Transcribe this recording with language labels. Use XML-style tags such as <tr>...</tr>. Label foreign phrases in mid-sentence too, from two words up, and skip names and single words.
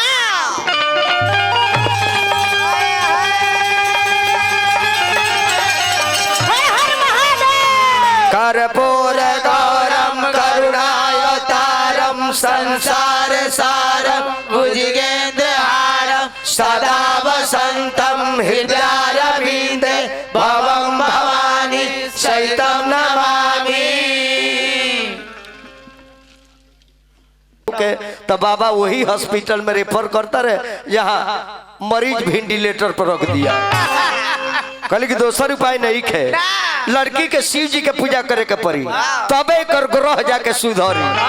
<sa>कर्पूर गौरम करुणावतारम संसार सारम भुजगेन्द्रहारम सदा वसंतम हृदयारविंदे भवं भवानी सहितं नमामि।</sa> <bho>तो बाबा वही हॉस्पिटल में रेफर करता रहे यहाँ मरीज वेंटिलेटर पर रख दिया कहले कि दोसर उपाय नहीं है लड़की के शिव जी के पूजा करे के पड़ी तबे कर ग्रह जाके सुधरी।</bho>